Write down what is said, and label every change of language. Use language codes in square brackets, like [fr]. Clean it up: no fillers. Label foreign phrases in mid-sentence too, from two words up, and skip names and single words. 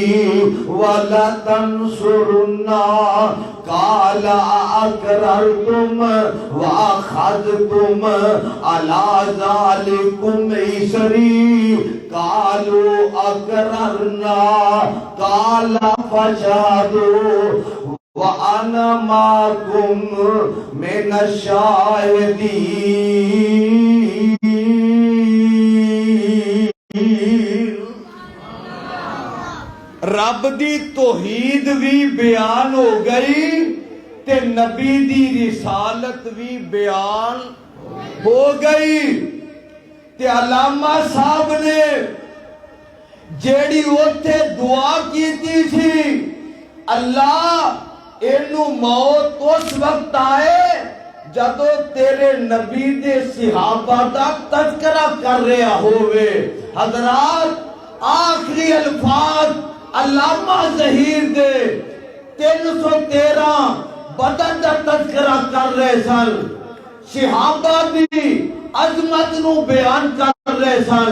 [ar] وَلَتَنصُرُنَّهُ قَالَ أَأَقْرَرْتُمْ وَأَخَذْتُمْ عَلَى ذَلِكُمْ إِصْرِي قَالُوا أَقْرَرْنَا قَالَ فَاشْهَدُوا وَأَنَا مَعَكُمْ مِنَ الشَّاهِدِينَ۔ [pa] رب دی توحید بھی بیان ہو گئی تے نبی دی رسالت بھی بیان ہو گئی تے علامہ صاحب نے جیڑی اوتھے دعا کیتی سی، اللہ اینو موت اس وقت آئے جدو تیرے نبی دے صحابہ دا تذکرہ کر رہا ہوئے۔ حضرات آخری الفاظ علامہ ظہیر دے 313 بدن دا تذکرہ کر رہے سن، صحابہ دی عظمت نو بیان کر رہے سن۔